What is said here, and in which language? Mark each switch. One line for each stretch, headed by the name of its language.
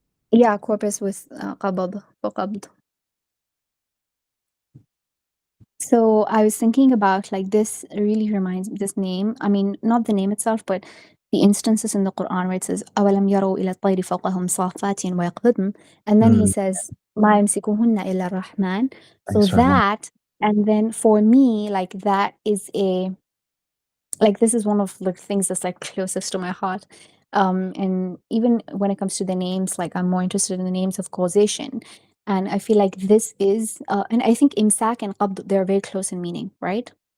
English: yeah, corpus with qabd, qabd. So I was thinking about like this really reminds me, this name, I mean, not the name itself, but the instances in the Quran where it says,
Arabic: أَوَلَمْ يَرَوْا إِلَى الطَّيْرِ فَوْقَهُمْ صَافَّاتٍ وَيَقْبِضْنَ,
English: and then he Mm, says,
Arabic: مَا يَمْسِكُهُنَّ إِلَّا الرَّحْمَنِ.
English: So thanks, Rahman. that, and then for me, like that is like this is one of the things that's like closest to my heart. And even when it comes to the names, like I'm more interested in the names of causation. And I feel like this is, and I think imsak and qabd, they're very close in meaning, right?